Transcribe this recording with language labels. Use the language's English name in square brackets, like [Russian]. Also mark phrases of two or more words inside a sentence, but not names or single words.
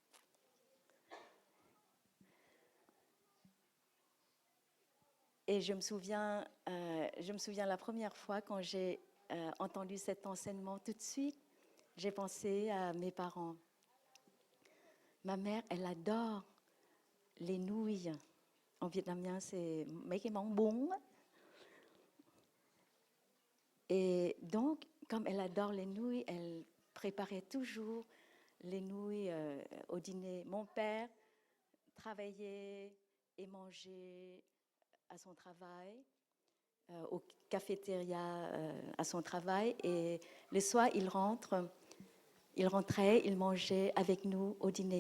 [French] Et je me souviens la première fois quand j'ai entendu cet enseignement, tout de suite, j'ai pensé à mes parents. Ma mère, elle adore les nouilles. En vietnamien, c'est [Vietnamese] mấy cái món bún. [French] Et donc, comme elle adore les nouilles, elle préparait toujours les nouilles au dîner. Mon père travaillait et mangeait à son travail, au cafétéria à son travail, et le soir, il rentrait, il mangeait avec nous au dîner.